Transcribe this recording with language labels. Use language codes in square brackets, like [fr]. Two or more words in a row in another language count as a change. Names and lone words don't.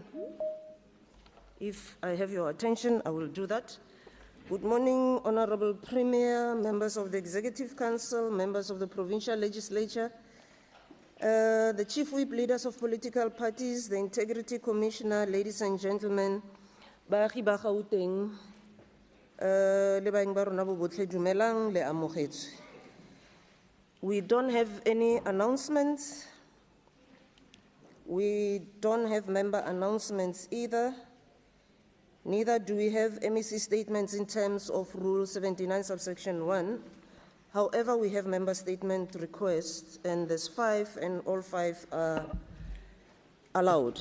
[en] If I have your attention, I will do that. Good morning, honorable Premier, members of the Executive Council, members of the Provincial Legislature, the Chief Whip, leaders of political parties, the Integrity Commissioner, ladies and gentlemen, [tn] baagi ba Gauteng, le baeng ba rona bo botlhe dumelang le amogetswe. [en] We don't have any announcements. We don't have member announcements either. Neither do we have MEC statements in terms of Rule 79, subsection 1. However, we have member statement requests, and there's 5, and all 5 are allowed.